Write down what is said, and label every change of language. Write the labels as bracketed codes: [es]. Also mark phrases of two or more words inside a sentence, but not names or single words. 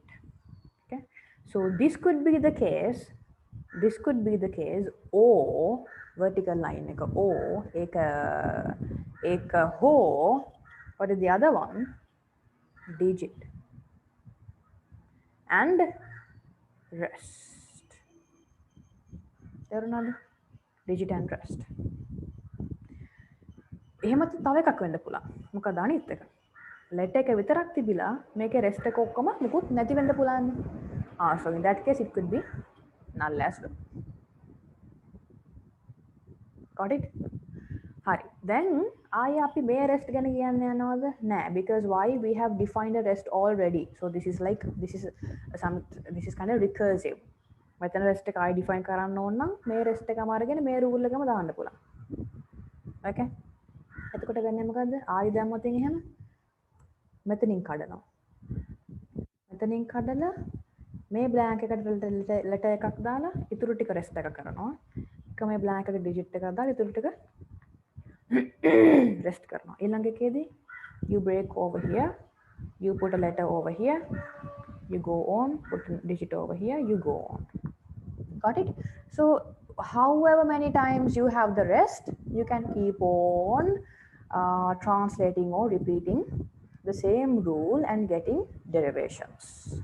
[en] Okay, so this could be the case, or vertical line or ek ho, what is the other one? Digit and rest. There another digit and rest. [si] එහෙමත් තව එකක් වෙන්න පුළුවන්. මොකද අනිත් එක? letter එක විතරක් තිබිලා මේකේ rest එක ඔක්කොම මුකුත් නැති වෙන්න පුළුවන්. [en] So in that case it could be null as well. Got it? Hi. [si] Then I අපි මේ rest ගැන කියන්න යනවද? නෑ, [en] because why? We have defined a rest already. So this is kind of recursive. [si] මෙතන rest එක [en] I define [si] කරන්න ඕන නම් මේ rest එකම අරගෙන මේ rule එකම දාන්න පුළුවන්. Okay? එතකොට වෙන්නේ මොකද්ද? I දැම්මොත් එහෙම මෙතනින් කඩනවා. මෙතනින් කඩලා මේ blank එකට letter එකක් දාලා ඉතුරු ටික rest එක කරනවා. එක මේ blank එකට digit එකක් දාලා ඉතුරු ටික rest karna. [en] You break over here, you put a letter over here, you go on, put a digit over here, you go on. Got it? So however many times you have the rest, you can keep on translating or repeating the same rule and getting derivations.